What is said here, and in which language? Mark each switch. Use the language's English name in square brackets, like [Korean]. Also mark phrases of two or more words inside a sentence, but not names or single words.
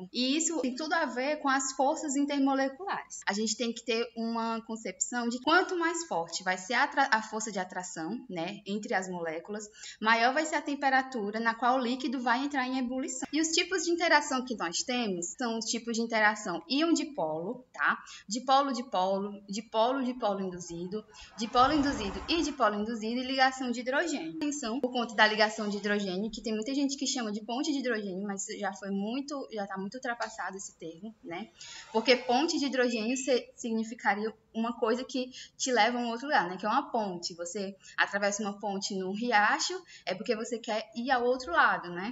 [Portuguese] E isso tem tudo a ver com as forças intermoleculares. A gente tem que ter uma concepção de quanto mais forte vai ser a força de atração, né, entre as moléculas, maior vai ser a temperatura na qual o líquido vai entrar em ebulição. E os tipos de interação que nós temos são os tipos de interação íon-dipolo, tá? Dipolo-dipolo, dipolo-dipolo induzido, dipolo induzido e dipolo induzido, e ligação de hidrogênio. Atenção por conta da ligação de hidrogênio, que tem muita gente que chama de ponte de hidrogênio, mas já está muito ultrapassado esse termo, né? Porque ponte de hidrogênio significaria uma coisa que te leva a um outro lugar, né? Que é uma ponte. Você atravessa uma ponte num riacho, é porque você quer ir ao outro lado, né?